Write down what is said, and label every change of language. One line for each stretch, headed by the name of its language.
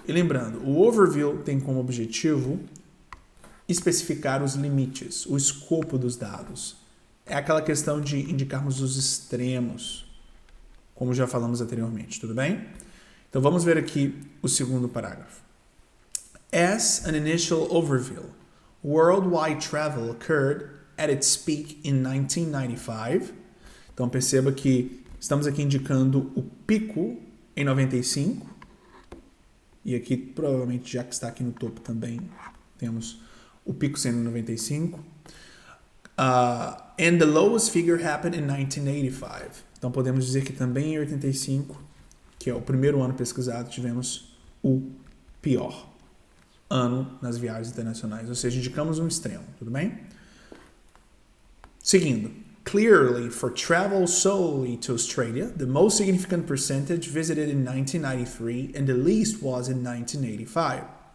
Portuguese: E lembrando, o overview tem como objetivo especificar os limites, o escopo dos dados. É aquela questão de indicarmos os extremos, como já falamos anteriormente, tudo bem? Então vamos ver aqui o segundo parágrafo.
English: As an initial overview, worldwide travel occurred at its peak in 1995.
Portuguese: Então perceba que estamos aqui indicando o pico em 95. E aqui, provavelmente, já que está aqui no topo também, temos o pico sendo 95.
English: And the lowest figure happened in 1985.
Portuguese: Então podemos dizer que também em 85, que é o primeiro ano pesquisado, tivemos o pior ano nas viagens internacionais. Ou seja, indicamos um extremo, tudo bem? Seguindo.
English: Clearly, for travel solely to Australia, the most significant percentage visited in 1993 and the least was in 1985.